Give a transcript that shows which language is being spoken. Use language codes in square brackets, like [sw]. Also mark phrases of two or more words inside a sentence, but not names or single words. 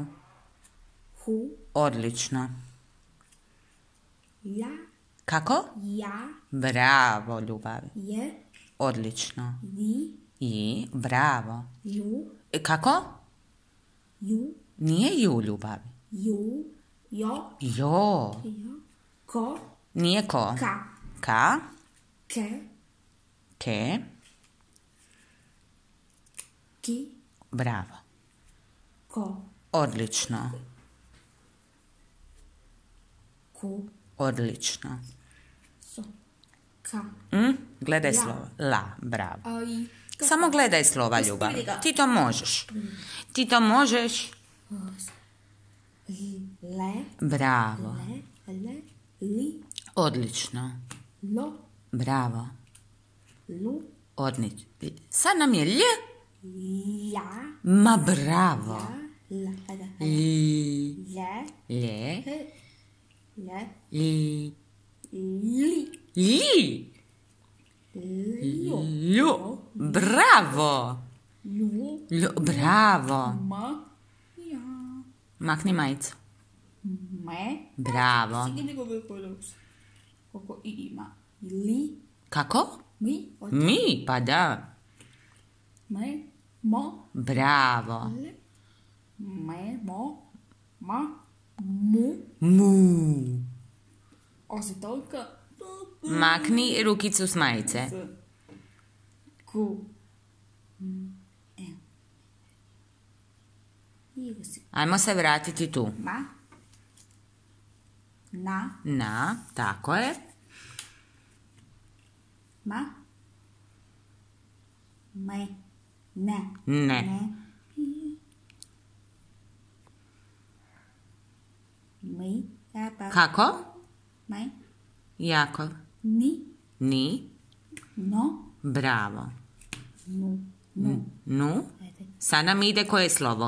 [hr] Hu. Odlično. Ja. Kako? Ja. Bravo, Ljubavi. Je. Odlično. Ji. I, bravo. Ju. Kako? Ju. Nije ju, Ljubavi. Ju. Jo. Jo. Jo. Ko. Nije ko. Ka. Ka. Ke. Ke. Ki. Bravo. Ko. Odlično. Ku. Odlično. So. Ka. Gledaj Ja. slova. La, bravo. Ai. Samo gledaj slova, Ljubavi. Uspjeli ga. Ti to možeš. Ti to možeš. Le. Bravo. Le. Li. Odlično. Lo. Bravo. Lu. Odlično. Sad nam je lj. Ja. Ma bravo. La. Li. Le. Le. Le. Li. Li. Li. Ljo. Lju. Bravo. Lu. Bravo. Ma. Ja. Makni majicu. Me. Bravo. Sige nego vypodos. Koliko i ima. Li. Kako? Mi. Mi, pa da. Me. Mo. Bravo. Le. Me. Mo. Ma. Mu. Mu. Osi toliko. Makni rukicu s majice. Ku. Igu si. Ajmo se vratiti tu. Ma. Na. Na, tako je. Ma. Me. Ne. Ne. Mi. Pa. Kako? Me. Jakov. Ni. Ni. No. Bravo. Nu. Nu. Nu. Ajde. Sad nam ide koje slovo?